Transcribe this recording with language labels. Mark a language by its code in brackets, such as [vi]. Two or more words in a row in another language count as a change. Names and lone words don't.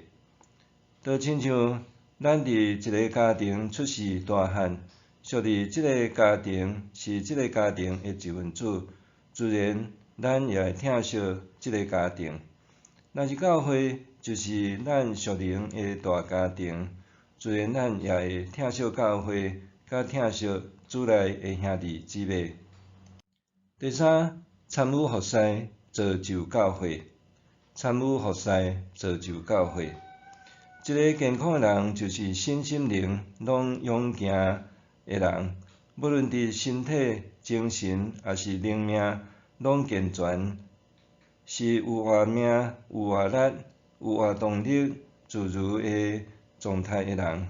[nan] 就亲像咱伫一个家庭出世大汉，属伫即个家庭是即个家庭的一份子，自然咱也会疼惜即个家庭。若是教会就是咱属灵的大家庭，自然咱也会疼惜教会，甲疼惜主内的兄弟姊妹。第三，参与服侍，造就教会。参与服侍，造就教会。一个健康的人，就是身心灵拢勇行的人，无论伫身体、精神还是灵命，拢健全，是有活命、有活力、有活动力、自如的状态的人。